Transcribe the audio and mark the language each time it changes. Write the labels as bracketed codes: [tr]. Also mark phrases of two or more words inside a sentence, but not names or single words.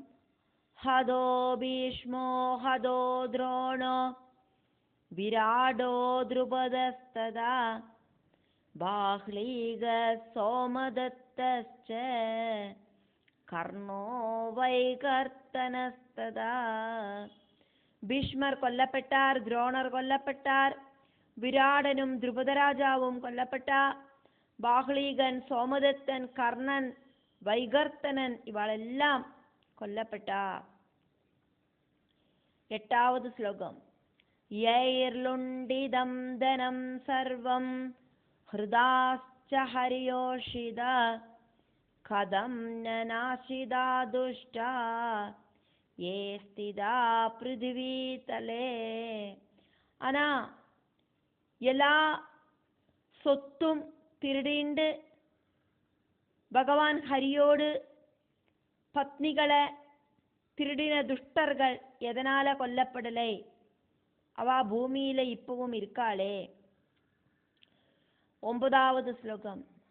[sa] ஹதோ பீஷ்மோ ஹதோ துரோணோ விராடோ த்ருபதஸ்ததா பாஹ்லீக சோமதத்தஸ்ச கர்ணோ வைகர்த்தனஸ்ததா. [ta] பீஷ்மர் கொல்லப்பட்டார், துரோணர் கொல்லப்பட்டார், விராடனும் த்ருபதராஜாவும் கொல்லப்பட்ட, பாஹ்லீகன், சோமதத்தன், கர்ணன், வைகர்த்தனன் இவளெல்லாம் கொல்லப்பட்ட. [ml] 8ാമത് ശ്ലോകം. [sa] യൈർലുണ്ഠിതം ധനം സർവം ഹൃദാശ്ച ഹരിയോഷിത കഥം ന നാശിതാ ദുഷ്ടാ യേ സ്ഥിതാ പൃഥിവീതലേ. [ta] ஆனா எல்லா சொத்தும் திருடிண்டு பகவான் ஹரியோடு பத்னிகளை திருடின துஷ்டர்கள் எதனால கொல்லப்படலை? அவ பூமியில இப்பவும் இருக்காளே. 9வது ஸ்லோகம்.